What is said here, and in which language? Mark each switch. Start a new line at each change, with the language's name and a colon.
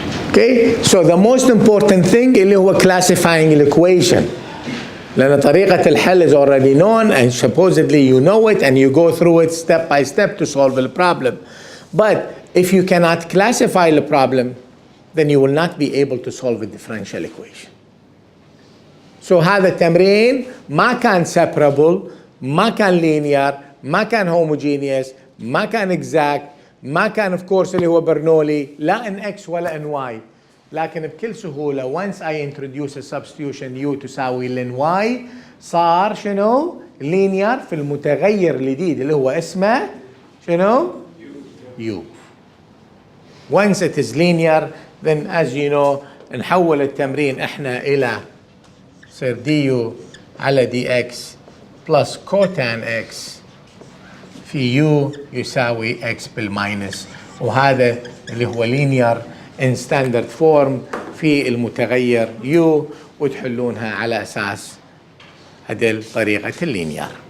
English: Okay, so the most important thing
Arabic: اللي هو
English: classifying the equation.
Arabic: لأن
English: طريقة الحل is already known and supposedly you know it and you go through it step by step to solve the problem. But if you cannot classify the problem, then you will not be able to solve a differential equation.
Arabic: So هذا التمرين ما كان separable, ما كان linear, ما كان homogeneous, ما كان exact, ما كان
English: of course
Arabic: اللي هو برنولي لا in x ولا in y. لكن بكل سهولة
English: once I introduce a substitution
Arabic: u تساوي ln y صار شنو؟ linear في المتغير الجديد اللي هو اسمه شنو؟ u.
English: Once it is linear then as you know
Arabic: نحول التمرين احنا إلى صير du على dx plus cotan x في u يساوي x بالماينس وهذا اللي هو
English: linear in standard form
Arabic: في المتغير u وتحلونها على أساس هذه طريقة اللينير.